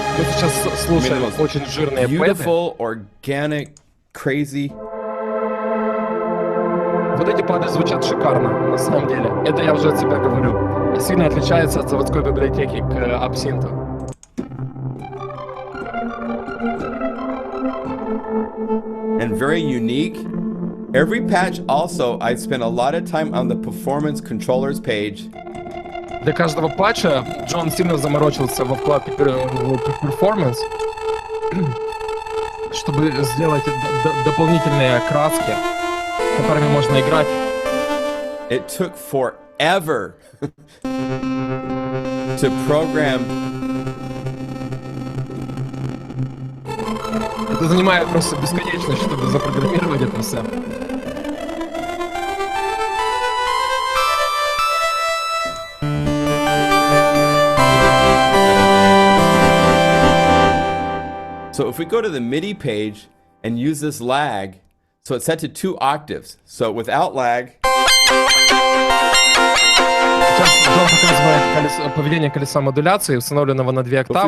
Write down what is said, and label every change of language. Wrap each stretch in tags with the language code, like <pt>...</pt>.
<ru>Мы сейчас слушаем очень жирные пэды.</ru> <en>Beautiful, organic, crazy.</en> <ru>Вот эти пады звучат шикарно, на самом деле. Это я уже от себя говорю. И сильно отличается от заводской библиотеки к Absynth.</ru> <en>And very unique. Every patch also, I spent a lot of time on the performance controllers page.</en> <ru>Для каждого патча Джон сильно заморочился во вкладке Performance, чтобы сделать дополнительные краски, которыми можно играть</ru> <en>it took forever to program.</en> <ru>Это занимает просто бесконечность, чтобы запрограммировать это все.</ru> <en>So if we go to the MIDI page and use this lag, so it's set to 2 octaves. So without lag.</en> <ru>Сейчас Джон показывает поведение колеса модуляции, установленного на 2 октавы.</ru>